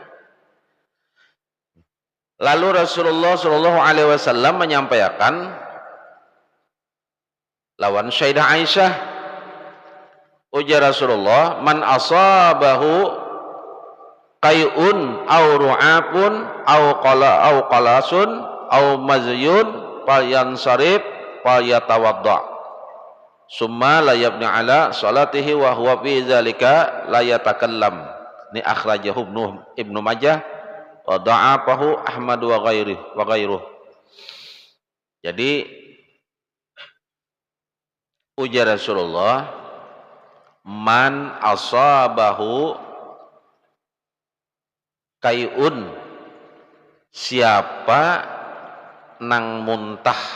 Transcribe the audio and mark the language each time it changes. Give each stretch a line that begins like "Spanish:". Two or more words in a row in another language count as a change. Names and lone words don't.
Arabic: Lalu Rasulullah صلى الله عليه وسلم
Banjar: menyampaikan lawan Sayyidah Aisyah, ujar Rasulullah,
Arabic: من أصابه قيء أو رعاف أو قلس أو مذي فلينصرف فليتوضأ ثم لا يبني على صلاته وهو في ذلك لا يتكلم. Ini أخرجه ابن ماجه وضعفه أحمد وغيره.
Banjar: Jadi ujar Rasulullah,
Arabic: من أصابه قيء,
Banjar: siapa nang muntah